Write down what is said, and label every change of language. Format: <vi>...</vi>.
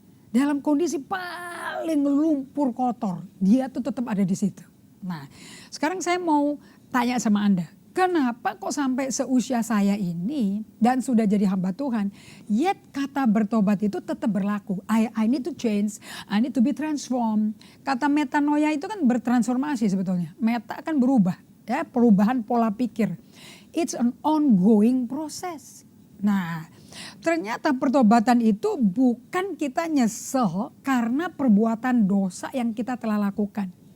<id>Dalam kondisi paling lumpur kotor, dia tuh tetap ada di situ. Nah, sekarang saya mau tanya sama Anda, kenapa kok sampai seusia saya ini dan sudah jadi hamba Tuhan, yet kata bertobat itu tetap berlaku.</id> <en>I need to change, I need to be transformed.</en> <id>Kata metanoia itu kan bertransformasi sebetulnya. Meta kan berubah, ya, perubahan pola pikir.</id> <en>It's an ongoing process.</en> <id>Nah, ternyata pertobatan itu bukan kita nyesel karena perbuatan dosa yang kita telah lakukan.</id>